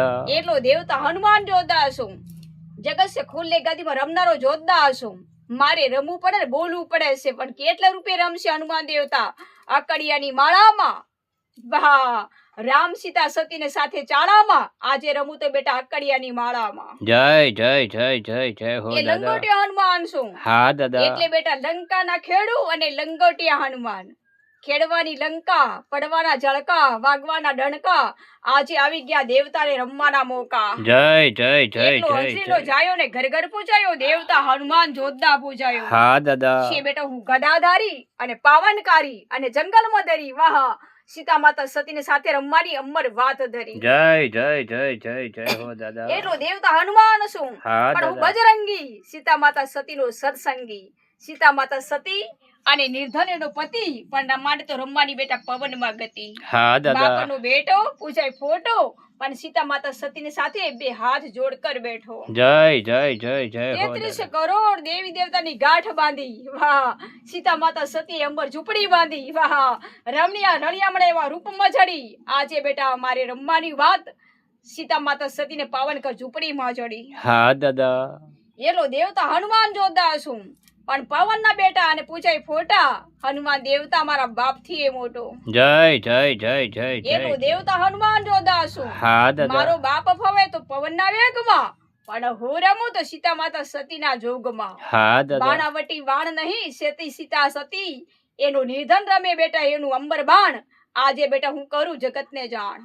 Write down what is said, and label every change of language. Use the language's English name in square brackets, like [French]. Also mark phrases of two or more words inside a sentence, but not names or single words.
[Gujarati] એટલો દેવતા હનુમાન જોદ્ધા છું। જગત છે ખુલ્લે ગાદીમાં રમનારો જોદ્ધા છું। મારે રમવું પડે ને બોલવું પડે છે, પણ કેટલા રૂપે રમશે હનુમાન દેવતા? અકડિયાની માળામાં, વાહ, રામ સીતા સતીને સાથે ચાળામાં, આજે રમું તો બેટા અકડિયાની માળામાં। [Hindi] जय जय जय जय जय हो એ दादा। [Gujarati] લંગોટિયા હનુમાન છું। [Hindi] हाँ दादा। [Gujarati] એટલે બેટા લંકાના ખેડુ અને લંગોટિયા હનુમાન, ખેડવાની લંકા, પડવાના ઝળકા, વાગવાના ડણકા, આજે આવી ગયા દેવતાને રમવાના મોકા। [Hindi] जय जय जय [Gujarati] એટલો [Hindi] जय [Gujarati] હંસલીનો [Hindi] जय। [Gujarati] જાયો ને ઘર ઘર પૂજાયો, દેવતા હનુમાન જોદ્ધા પૂજાયો। [Hindi] हाँ दादा। [Gujarati] છે બેટા હું ગદાધારી અને પાવનકારી અને જંગલમાં ધરી, વાહ, સીતા માતા સતીને સાથે રમવાની અમર વાત ધરી। [Hindi] जय जय जय जय जय हो दादा। [Gujarati] એટલો દેવતા હનુમાન છું। [Hindi] हाँ [Gujarati] પણ હું [Hindi] दादा। [Gujarati] બજરંગી, સીતા માતા સતીનો સત્સંગી। સીતા માતા સતી અને નિર્ધનનો પતિ, પણ માટે તો રમવાની બેટા પવનમાં ગતિ। [Hindi] हाँ दादा। [Gujarati] બાપનો બેટો પૂજાય ફોટો, પણ સીતા માતા સતીની સાથે બે હાથ જોડ કર બેઠો। [Hindi] जय जय जय जय हो [Gujarati] 33 [Hindi] दादा। [Gujarati] કરોડ દેવી દેવતાની ગાંઠ બાંધી, વાહ, સીતા માતા સતી અંબર ઝૂંપડી બાંધી, વાહ, રમણીયા રળિયામણે એવા રૂપમાં જડી, આજે બેટા મારે રમવાની વાત, સીતા માતા સતીને પાવન કર ઝૂંપડીમાં જડી। [Hindi] हाँ दादा। [Gujarati] એલો દેવતા હનુમાન જોદ્ધા છું। પણ પવનના બેટા અને પૂજાય ફોટા, હનુમાન દેવતા મારા બાપથી એ મોટો। [Hindi] जय जय जय जय [Gujarati] એલો [Hindi] जय। [Gujarati] દેવતા હનુમાન જોદ્ધા છું। [Hindi] हाँ दादा। [Gujarati] મારો બાપ ફવે તો પવનના વેગમાં, પણ હું રમું તો સીતા માતા સતીના જોગમાં। [Hindi] हाँ दादा। [Gujarati] બાણાવટી વાણ નહીં સેતી સીતા સતી, એનું નિધન રમે બેટા એનું અંબર બાણ, આજે બેટા હું કરું જગતને જાણ।